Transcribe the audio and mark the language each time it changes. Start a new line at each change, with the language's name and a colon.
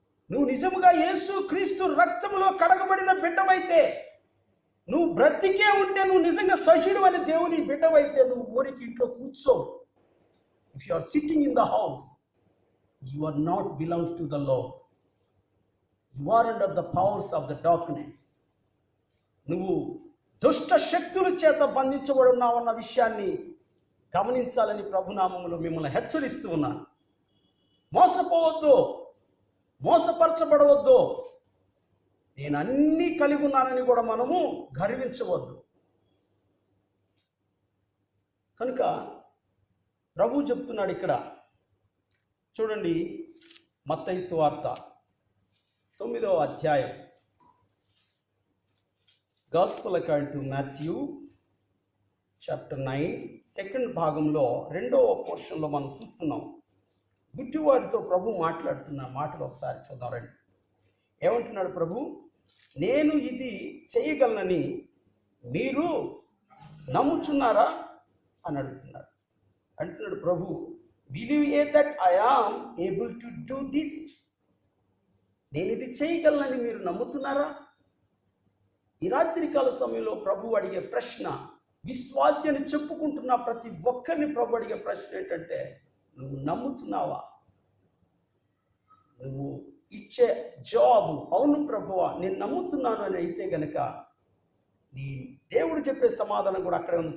Telugu: నువ్వు నిజముగా యేసు క్రీస్తు రక్తములో కడగబడిన బిడ్డవైతే, నువ్వు బ్రతికే ఉంటే, నువ్వు నిజంగా సజీడు అని దేవుని బిడ్డవైతే నువ్వు ఊరికి ఇంట్లో కూర్చో.
English: If you are sitting in the house, you are not belongs to the Lord. You are under the powers of the darkness.
Telugu: నువ్వు దుష్ట శక్తుల చేత బంధించబడి ఉన్నావన్న విషయాన్ని గమనించాలని ప్రభునామములో మిమ్మల్ని హెచ్చరిస్తూ ఉన్నాను. మోసపోవద్దు, మోసపరచబడవద్దు. నేను అన్నీ కలిగి ఉన్నానని కూడా మనము గర్వించవద్దు. కనుక ప్రభు చెప్తున్నాడు ఇక్కడ చూడండి, మత్తయి సువార్త 9వ అధ్యాయం,
English: gospel according to Matthew chapter 9
Telugu: second భాగంలో 2వ పోర్షన్లో మనం చూస్తున్నాం. గుడ్డివారితో ప్రభు మాట్లాడుతున్న మాటలు ఒకసారి చూద్దాం రండి. ఏమంటున్నాడు ప్రభు? నేను ఇది చేయగలనని మీరు నమ్ముచున్నారా అని అడుగుతున్నాడు. అంటున్నాడు ప్రభు,
English: believe ye that I am able to do this?
Telugu: నేను ఇది చేయగలనని మీరు నమ్ముతున్నారా? ఈ రాత్రికాల సమయంలో ప్రభు అడిగే ప్రశ్న, విశ్వాసి అని చెప్పుకుంటున్న ప్రతి ఒక్కరిని ప్రభు అడిగే ప్రశ్న ఏంటంటే, నువ్వు నమ్ముతున్నావా? నువ్వు ఇచ్చే జవాబు అవును ప్రభువా నేను నమ్ముతున్నాను అని అయితే గనక నీ దేవుడు చెప్పే సమాధానం కూడా అక్కడే ఉంది.